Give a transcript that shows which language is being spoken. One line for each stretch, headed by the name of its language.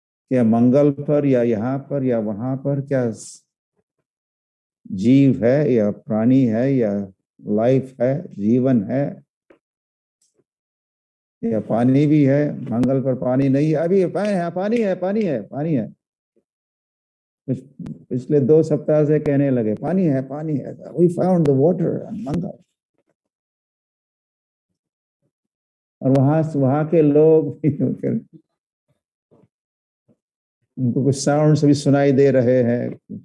Hindi: क्या मंगल पर या यहाँ पर या वहां पर क्या जीव है या प्राणी है या लाइफ है, जीवन है, या पानी भी है? मंगल पर पानी नहीं है, अभी पानी है। पिछले 2 सप्ताह से कहने लगे पानी है।
English: We found the water on Mangal.
Hindi: और वहां के लोग उनको कुछ साउंड्स भी सुनाई दे रहे हैं।